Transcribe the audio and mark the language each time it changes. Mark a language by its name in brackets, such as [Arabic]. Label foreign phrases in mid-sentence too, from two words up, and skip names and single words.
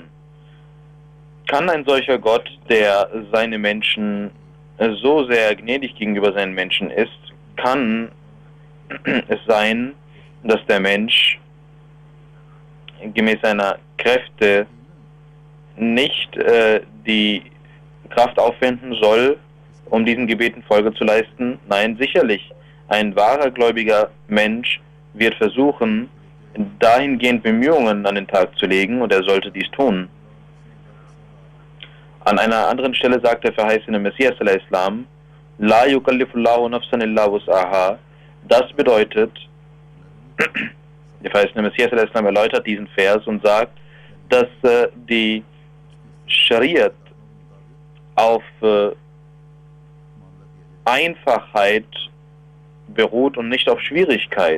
[German] Kann ein solcher Gott, der seine Menschen so sehr gnädig gegenüber seinen Menschen ist, kann es sein, dass der Mensch gemäß seiner Kräfte nicht die Kraft aufwenden soll, um diesen Gebeten Folge zu leisten? Nein, sicherlich. Ein wahrer gläubiger Mensch wird versuchen, dahingehend Bemühungen an den Tag zu legen, und er sollte dies tun. An einer anderen Stelle sagt der verheißene Messias al-Islam, [Arabic] لا يكلف الله نفسا إلا وسعها. [German] Das bedeutet, der verheißene Messias al-Islam erläutert diesen Vers und sagt, dass die Schariat auf Einfachheit beruht und nicht auf Schwierigkeit.